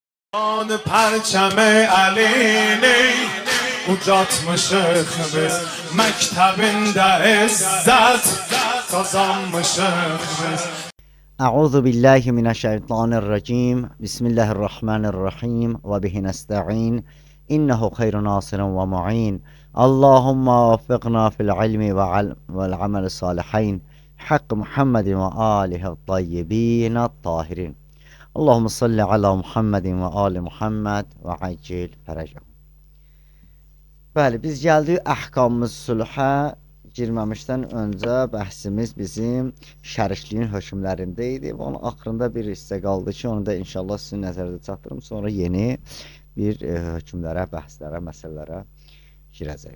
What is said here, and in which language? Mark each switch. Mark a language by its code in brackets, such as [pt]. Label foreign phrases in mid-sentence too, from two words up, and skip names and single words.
[fa] آن پرچم علی [az] ucatmışıq biz məktəbində izzət qazanmışıq biz. [ar] أعوذ بالله من الشيطان الرجيم. بسم الله الرحمن الرحيم وبه نستعين. إنه خير ناصر ومعين اللهم وفقنا في العلم والعمل الصالحين. بحق محمد وآله الطيبين الطاهرين. اللهم صل على محمد وآل محمد وعجل فرجهم. [az] Bəli, biz gəldik əhkamımız sulhə girməmişdən öncə bəhsimiz bizim şərikliyin hökmlərində idi. Onun axırında bir hissə qaldı ki, onu da inşallah sizin nəzərdə çatdırım. Sonra yeni bir hökmlərə, bəhslərə, məsələlərə girəcək.